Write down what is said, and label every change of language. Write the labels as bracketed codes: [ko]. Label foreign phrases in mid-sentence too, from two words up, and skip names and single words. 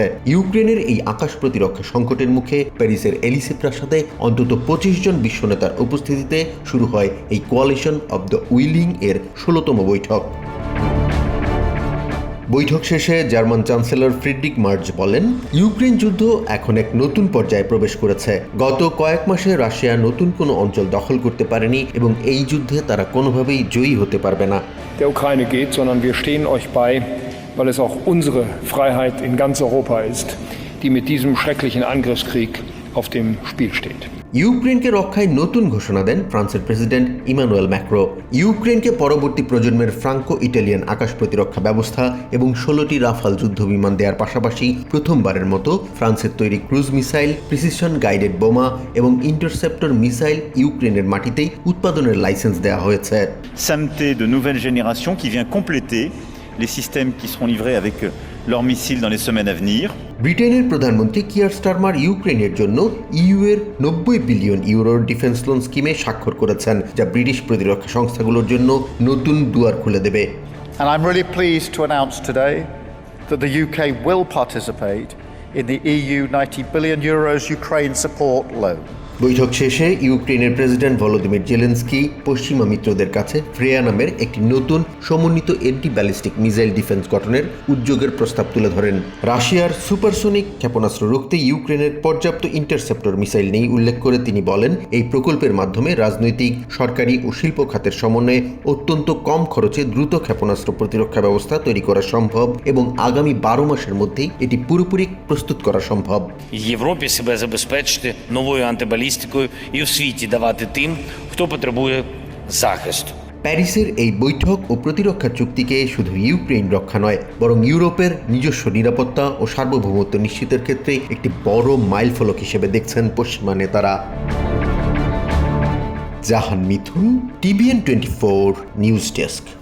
[bn] ইউক্রেনের এই আকাশ প্রতিরক্ষা সংকটের মুখে প্যারিসের এলিসে প্রাসাদে অন্তত 25 জন বিশ্বনেতার উপস্থিতিতে শুরু হয় এই [en] coalition of the willing [bn] এর 16তম বৈঠক। বৈঠক শেষে জার্মান চ্যান্সেলর ফ্রিডরিখ মার্জ বলেন, ইউক্রেন যুদ্ধ এখন এক নতুন পর্যায়ে প্রবেশ করেছে। গত কয়েক মাসে রাশিয়া নতুন কোনো অঞ্চল দখল করতে পারেনি এবং এই যুদ্ধে তারা কোনোভাবেই জয়ী হতে পারবে না। [de] Der Ukraine geht, sondern wir stehen euch bei, weil es auch unsere Freiheit in ganz Europa ist, die mit diesem schrecklichen Angriffskrieg auf dem Spiel steht. [bn] ইউক্রেনকে রক্ষায় নতুন ঘোষণা দেন ফ্রান্সের প্রেসিডেন্ট ইমানুয়েল ম্যাক্রো। ইউক্রেনকে পরবর্তী প্রজন্মের ফ্রাঙ্কো ইটালিয়ান আকাশ প্রতিরক্ষা ব্যবস্থা এবং 16টি রাফাল যুদ্ধ বিমান দেওয়ার পাশাপাশি প্রথমবারের মতো ফ্রান্সের তৈরি [en] cruise missile, precision guided [bn] বোমা এবং [en] interceptor missile [bn] ইউক্রেনের মাটিতেই উৎপাদনের লাইসেন্স দেওয়া হয়েছে। [fr] SAMT de nouvelle génération qui vient compléter les systèmes qui seront livrés avec leurs missiles dans les semaines à venir. [bn] ব্রিটেনের প্রধানমন্ত্রী কিয়ার স্টারমার ইউক্রেনের জন্য ইইউ এর 90 বিলিয়ন ইউরোর [en] defence loan scheme [bn] স্বাক্ষর করেছেন, যা ব্রিটিশ প্রতিরক্ষা সংস্থাগুলোর জন্য নতুন দুয়ার খুলে দেবে। [en] And I'm really pleased to announce today that the UK will participate in the EU 90 billion euros Ukraine support loan. [bn] বৈঠক শেষে ইউক্রেনের প্রেসিডেন্ট ভলোদিমির জেলেনস্কি পশ্চিমা মিত্রদের কাছে ফ্রেয়া নামের একটি নতুন সমন্বিত [en] anti ballistic missile defence [bn] গঠনের উদ্যোগের প্রস্তাব তুলে ধরেন। রাশিয়ার সুপারসোনিক ক্ষেপণাস্ত্র রুখতে ইউক্রেনের পর্যাপ্ত [en] interceptor missile [bn] নেই উল্লেখ করে তিনি বলেন, এই প্রকল্পের মাধ্যমে রাজনৈতিক, সরকারি ও শিল্প খাতের সমন্বয়ে অত্যন্ত কম খরচে দ্রুত ক্ষেপণাস্ত্র প্রতিরক্ষা ব্যবস্থা তৈরি করা সম্ভব এবং আগামী 12 মাসের মধ্যেই এটি পুরোপুরি প্রস্তুত করা সম্ভব। [uk] Європі себе забезпечити новою антибалістикою і у світі давати тим, хто потребує захисту. [bn] প্যারিসের এই বৈঠক ও প্রতিরক্ষা চুক্তিকে শুধু ইউক্রেন রক্ষা নয়, বরং ইউরোপের নিজস্ব নিরাপত্তা ও সার্বভৌমত্ব নিশ্চিতের ক্ষেত্রে একটি বড় মাইলফলক হিসেবে দেখছেন পশ্চিমা নেতারা। জাহান মিথুন, TVN 24 [en] news desk.